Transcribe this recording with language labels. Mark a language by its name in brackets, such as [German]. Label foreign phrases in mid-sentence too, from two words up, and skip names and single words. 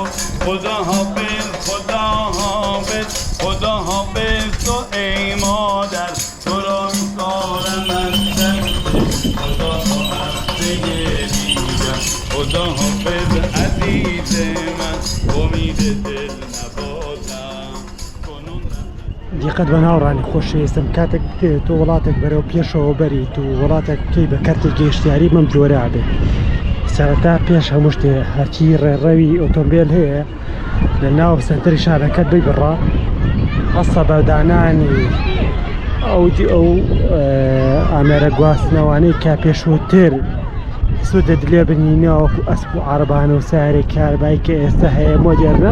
[Persian] خدا حافظ خدا حافظ خدا حافظ تو ای مادر، تو را می‌سپارم از دست خدا هفته دیگر. خدا حافظ عزیز من، امید دل نبازم کنون. [Central Kurdish] دیقەت بە ناوڕانی خۆشەویستم کاتێک تۆ وڵاتێک بەرەو پێشەوە بەریت و وڵاتێک بکەی بە کارتی گەیشتیاری بەم جۆرە بێ. سەرەتا پێش هەموو شتێ هەرچی ڕێڕەوی ئۆتۆمبیل هەیە لە ناو سەنتەری شارەکەت بی بڕا، هەستە بەدانانی ئەو ئامێرە گواستنەوانەی کا پێشووتر سوودە دلێ بنینەوە وەکو ئەسپ و عەرەبانە و سایارێک کاربایی کە ئێستا هەیە مۆدێرنە.